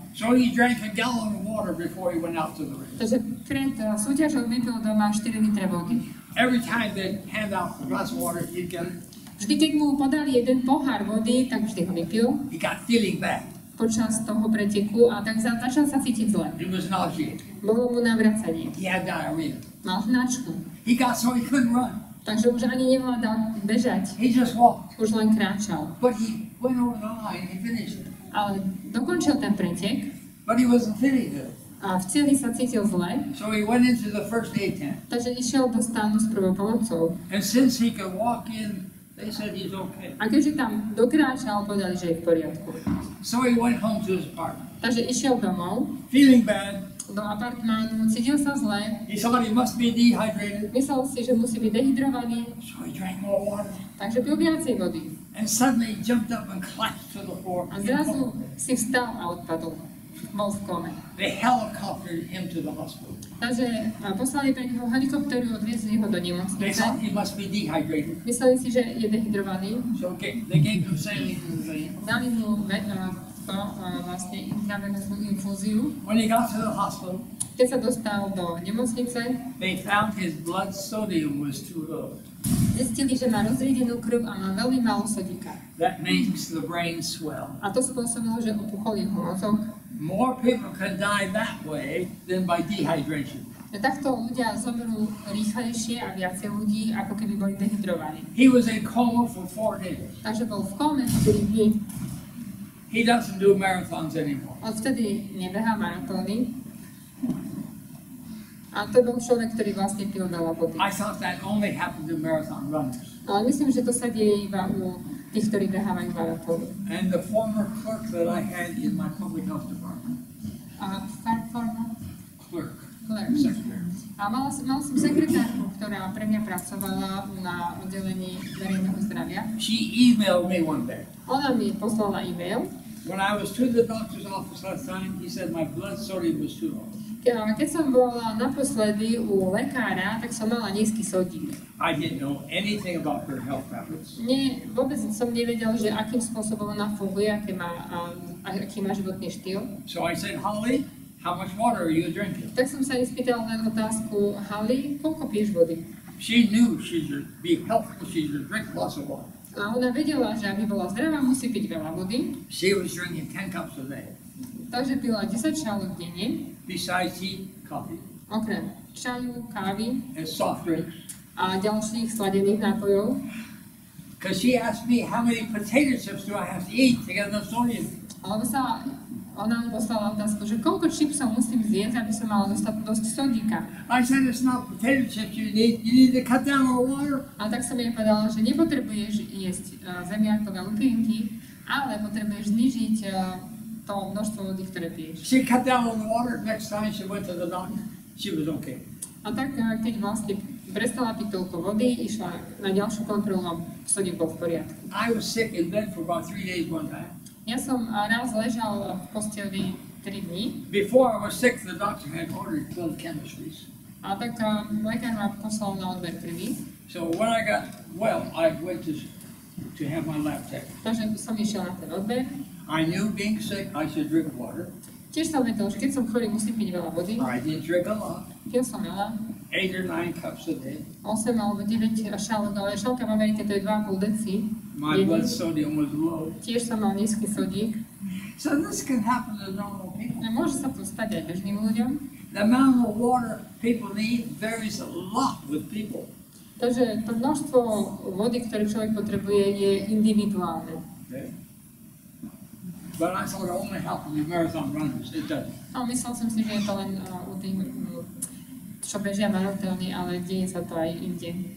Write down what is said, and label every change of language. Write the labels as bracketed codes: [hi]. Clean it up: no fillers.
[en] So he drank a gallon of water before he went out to the race. [sk] Takže pred súťažou vypil doma 4 litre vody. [en] Every time they hand out a glass of water, he'd get it. [sk] Vždy, keď mu podali jeden pohár vody, tak vždy ho vypil [en] He got feeling bad. [sk] počas toho preteku a tak začal sa cítiť zle. [en] He was nauseated. [sk] Bolo mu navracanie. [en] He had diarrhea. [sk] Mal hnačku. [en] He got so he couldn't run. [sk] Takže už ani nevládal bežať. [en] He just walked. [sk] Už len kráčal. [en] But he went over the line. He finished it. [sk] Ale dokončil ten pretek [en] But he wasn't feeling good. [sk] a v cieli sa cítil zle, [en] So he went into the first aid tent. [sk] takže išiel do stánu s prvou pomocou. [en] And since he could walk in They said he's okay. [sk] A keďže tam dokráčal, povedali, že je v poriadku. [en] So he went home to his apartment. [sk] Takže išiel domov, [en] Feeling bad. [sk] do apartmánu, cítil sa zle, [en] He thought he must be dehydrated. [sk] myslel si, že musí byť dehydrovaný, [en] So he drank more water. [sk] takže pil viacej vody. [en] And suddenly he jumped up and collapsed to the floor. [sk] A zrazu si vstal a odpadol. Bol v kome. [en] They helicoptered him to the hospital. [sk] Takže poslali pre neho helikopteru, odviezli ho do [en] They [sk] nemocnice. [en] thought he must be dehydrated. [sk] Mysleli si, že je dehydrovaný. [en] So they gave him saline. [sk] Dali mu vlastne intravenóznu infúziu. [en] When he got to the hospital, [sk] Keď sa dostal do nemocnice, [en] they found his blood sodium was too low. [sk] zistili, že má rozriedenú krv a má veľmi málo sodíka. [en] That makes the brain swell. [sk] A to spôsobilo, že opuchol jeho mozog. [en] More people can die that way than by dehydration. [sk] Takto ľudia zomrú rýchlejšie a viacej ľudí, ako keby boli dehydrovaní. [en] He was in coma for 4 days. [sk] Takže bol v kóme 4 dní. [en] He doesn't do marathons anymore. [sk] Odvtedy nebehá maratóny. A to bol človek, ktorý vlastne pil veľa vody. [en] I thought that only happened to marathon runners. [sk] Ale myslím, že to sa deje iba u tých, ktorí behávajú maratóny. [en] And the former clerk that I had in my public health department, [sk] A [en] clerk, secretary. [sk] A mal som sekretárku, ktorá pre mňa pracovala na oddelení verejného zdravia. [en] she emailed me one day. [sk] Ona mi poslala e-mail. [en] When I was to the doctor's office last time, he said my blood sodium was too low. [sk] Keď som bola naposledy u lekára, tak som mala nízky sodík. [en] I didn't know anything about her health habits. [sk] Vôbec som nevedel, že akým spôsobom ona funguje, aký má životný štýl. [en] So I said, Holly, how much water are you drinking? [sk] Tak som sa jej spýtala len otázku, Holly, koľko piješ vody? [en] She knew she should be healthy, she should drink lots of water. [sk] A ona vedela, že aby bola zdravá, musí piť veľa vody. [en] She was drinking 10 cups a day, [sk] Takže pila 10 šálok denne, [en] besides tea, coffee, [sk] okrem čaju, kávy [en] and soft drinks. [sk] a ďalších sladených nápojov. [en] Because she asked me, how many potato chips do I have to eat to get enough sodium? [sk] Alebo ona mi poslala otázku, že koľko čipsov musím zjesť, aby som mala dosť sodíka. [en] I said, it's not potato chips you need to cut down on water. [sk] A tak som jej povedala, že nepotrebuješ jesť zemiakové lupinky, ale potrebuješ znižiť to množstvo vody, ktoré piješ. [en] She cut down on the water. Next time she went to the doctor, she was okay. [sk] A tak, keď vlastne prestala piť toľko vody, išla na ďalšiu kontrolu a sodík bol v poriadku. [en] I was sick in bed for about 3 days one time. [sk] Ja som raz ležal v posteli 3 dní. [en] Before I was sick, the doctor had ordered 12 chemistries. [sk] A tak lekár ma poslal na odber krvi. [en] So when I got well, I went to have my lab checked. [sk] Takže som išiel na ten odber. [en] I knew being sick, I should drink water. [sk] Tiež som vedel, že keď som chorý, musím piť veľa vody. [en] I did drink a lot, [sk] Pil som veľa, [en] 8 or 9 cups a day. [sk] 8 alebo 9 šálok, ale šálka v Amerike to je 2,5 deci. [en] My blood sodium was low. [sk] Tiež som mal nízky sodík. [en] So this can happen to normal people. [sk] Môže sa to stať aj bežným ľuďom. [en] The amount of water people need varies a lot with people. [sk] Takže to množstvo vody, ktoré človek potrebuje, je individuálne. [en] Okay. But I thought it only happened to marathon runners. It doesn't. [sk] A myslel som si, že je to len u tých, čo bežia maratóny, ale deje sa to aj inde.